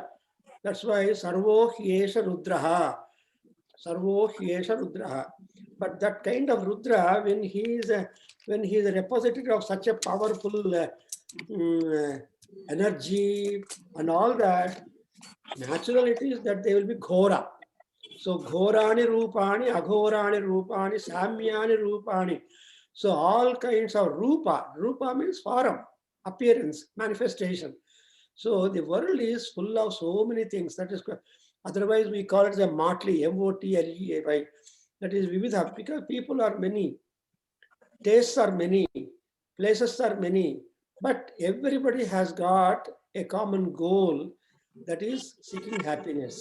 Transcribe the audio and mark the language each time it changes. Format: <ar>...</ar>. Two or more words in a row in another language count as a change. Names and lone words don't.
<sa>That's why Sarvo Hyesha Rudraha. Sarvo Hyesha Rudraha.</sa> <en>But that kind of Rudra, when he is when he is a repository of such a powerful energy and all that, natural it is that they will be ghora.</en> <sa>So ghorani rupani, aghorani rupani, samyani rupani.</sa> <en>So all kinds of rupa. Rupa means form, appearance, manifestation. So the world is full of so many things. That is, otherwise we call it the motley, M-O-T-L-E-A-Y. That is vividha, because people are many, tastes are many, places are many, but everybody has got a common goal, that is seeking happiness.</en>